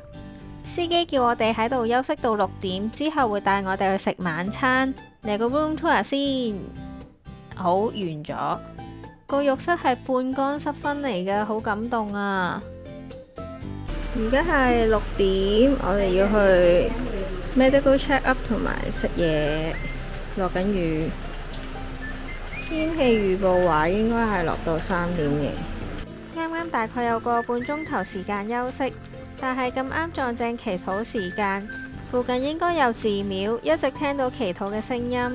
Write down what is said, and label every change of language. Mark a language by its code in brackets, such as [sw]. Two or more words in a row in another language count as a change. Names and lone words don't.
[yue] 司機叫我哋喺度休息到6點，之後會帶我哋去食晚餐。嚟個 [en] room tour [yue] 先。好，完咗。個浴室係半乾濕分嚟嘅，好感動啊！而家係6點，我哋要去 [en] medical check up [yue] 同埋食嘢。落緊雨。天氣預報話應該係落到3點嘅，啱啱大概有個半鐘頭時間休息，但係咁啱撞正祈禱時間，附近應該有寺廟，一直聽到祈禱嘅聲音。